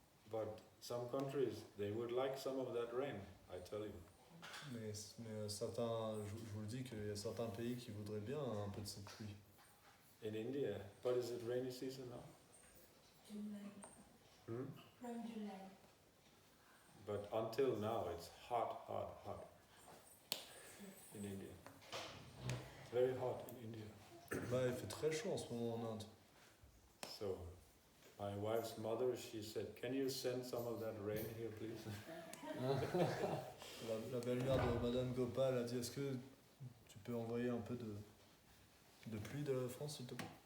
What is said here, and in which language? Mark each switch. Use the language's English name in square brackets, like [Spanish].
[English] but some countries they would like some of that rain. I tell you. [French] mais certains, je vous le dis qu'il y a certains pays qui voudraient bien un peu de cette pluie. [English] In India, but is it rainy season now? July. Hmm? From July. But until now, it's hot, hot, hot in India. Very hot in India. [French] Bah, il fait très chaud en ce moment en Inde. [English] So, my wife's mother, she said, "Can you send some of that rain here, please?" [French] La belle-mère de Madhan Gopal a dit, est-ce que tu peux envoyer un peu de pluie de la France s'il te plaît?